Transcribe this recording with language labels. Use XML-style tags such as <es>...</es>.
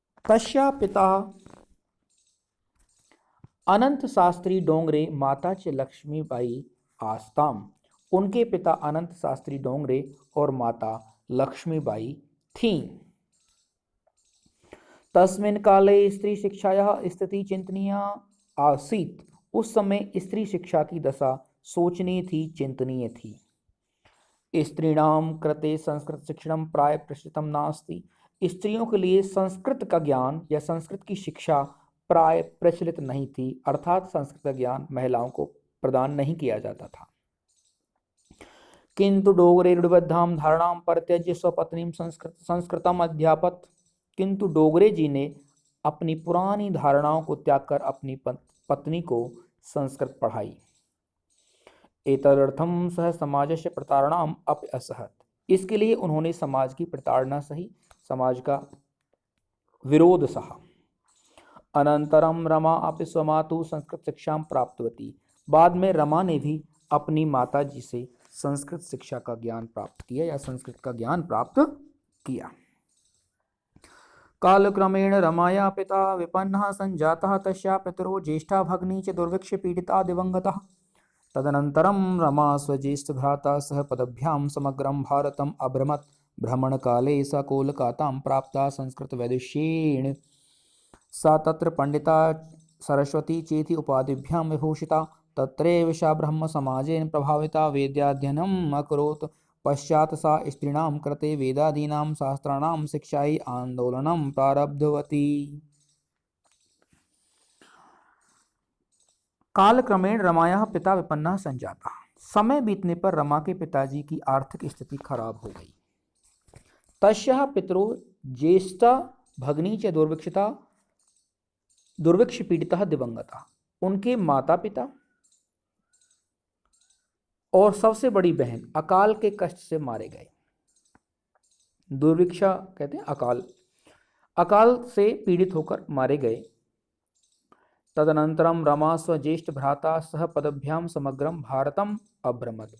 <sa>तस्या पिता अनंत शास्त्री डोंगरे, माता च लक्ष्मीबाई आस्ताम।</sa> <hi>उनके पिता अनंत शास्त्री डोंगरे और माता लक्ष्मीबाई थीं।</hi> <sa>तस्मिन् काले स्त्री शिक्षायाः स्थितिः चिन्तनीया आसीत्।</sa> <hi>उस समय स्त्री शिक्षा की दशा सोचनीय थी, चिंतनीय थी।</hi> <sa>स्त्रीणां कृते संस्कृत शिक्षणं प्राय प्रचलितं नास्ति।</sa> <hi>स्त्रियों के लिए संस्कृत का ज्ञान या संस्कृत की शिक्षा प्राय प्रचलित नहीं थी, अर्थात संस्कृत का ज्ञान महिलाओं को प्रदान नहीं किया जाता था।</hi> <sa>किंतु डोगरे रूढ़िबद्धां धारणां परित्यज्य स्वपत्नीं संस्कृतम् अध्यापत्।</sa> <hi>किंतु डोगरे जी ने अपनी पुरानी धारणाओं को त्याग कर अपनी पत्नी को संस्कृत पढ़ाई।</hi> <sa>एतदर्थं सह समाजस्य प्रतारणाम् अपि असहत्।</sa> <hi>इसके लिए उन्होंने समाज की प्रताड़ना सही, समाज का विरोध सहा।</hi> <sa>अनंतरम रमा अपि स्वमातुः संस्कृत शिक्षां प्राप्तवती।</sa> <hi>बाद में रमा ने भी अपनी माता जी से संस्कृत शिक्षा का ज्ञान प्राप्त किया या संस्कृत का ज्ञान प्राप्त किया।</hi> <sa>कालक्रमेण रमाया पिता विपन्नः संजातः। तस्या पितरो ज्येष्ठा भगिनी च दुर्भिक्ष पीडिता दिवंगतः। तदनन्तरं रमा स्वज्येष्ठ भ्राता सह पदभ्यां समग्रं भारतम् अभ्रमत्। भ्रमणकाले सा कोलकातां प्राप्ता संस्कृतवैदुष्येण। सा तत्र पंडिता सरस्वती चेति उपाधिभ्यां विभूषिता। तत्रैव सा ब्रह्मसमाजेन प्रभाविता वेदाध्ययनम् अकरोत्। पश्चात् सा स्त्रीणां कृते वेदादीनां शास्त्राणां शिक्षायै आन्दोलनं प्रारब्धवती। कालक्रमेण रमायाः पिता विपन्नः संजातः।</sa> <hi>समय बीतने पर रमा के पिताजी की आर्थिक स्थिति खराब हो गई।</hi> <sa>तस्याः पितरो ज्येष्ठा भगिनी च दुर्भिक्ष पीड़ितः दिवंगतः।</sa> <hi>उनके माता पिता और सबसे बड़ी बहन अकाल के कष्ट से मारे गए। दुर्भिक्षा कहते हैं अकाल से पीड़ित होकर मारे गए।</hi> <sa>तदनंतरम रमा स्वज्येष्ठ भ्राता सह पदभ्याम समग्रम भारतम अभ्रमत।</sa>